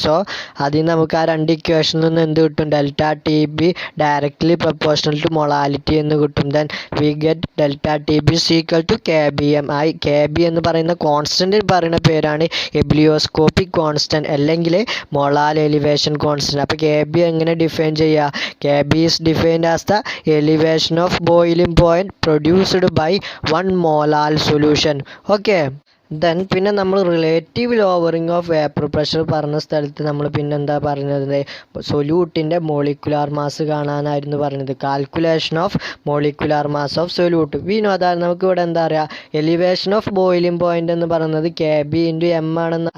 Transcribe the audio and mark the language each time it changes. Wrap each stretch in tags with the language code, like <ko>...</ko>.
<ml>So അതിൽ നമുക്ക് ആ രണ്ട് ഇക്വേഷനിൽ നിന്ന് എന്ത് കിട്ടും? Delta T B directly proportional to molality എന്ന് കിട്ടും.</ml> <en>Then we get delta T B is equal to K B M.</en> <ml>ആ കെ ബി എന്ന് പറയുന്ന കോൺസ്റ്റൻറ്റ് പറയുന്ന പേരാണ് എബിലിയോസ്കോപ്പിക് കോൺസ്റ്റൻറ്റ് അല്ലെങ്കിൽ മൊളാർ എലിവേഷൻ കോൺസ്റ്റൻറ്റ്. അപ്പോൾ കെ ബി എങ്ങനെ ഡിഫൈൻ ചെയ്യുക?</ml> <en>K B is defined as the elevation of boiling point produced by 1 molar solution. Okay.</en> <ml>Then പിന്നെ നമ്മൾ relative lowering of vapour pressure പറഞ്ഞ സ്ഥലത്ത് നമ്മൾ പിന്നെന്താ പറഞ്ഞത്? സൊല്യൂട്ടിൻ്റെ മോളിക്കുലാർ മാസ് കാണാനായിരുന്നു പറഞ്ഞത്. Calculation of molecular mass of solute. വീണു അതാണ് നമുക്ക് ഇവിടെ എന്താ പറയുക? എലിവേഷൻ ഓഫ് ബോയിലിംഗ് പോയിൻ്റ് എന്ന് പറയുന്നത് കെ ബി ഇൻറ്റു എം ആണെന്ന്.</ml>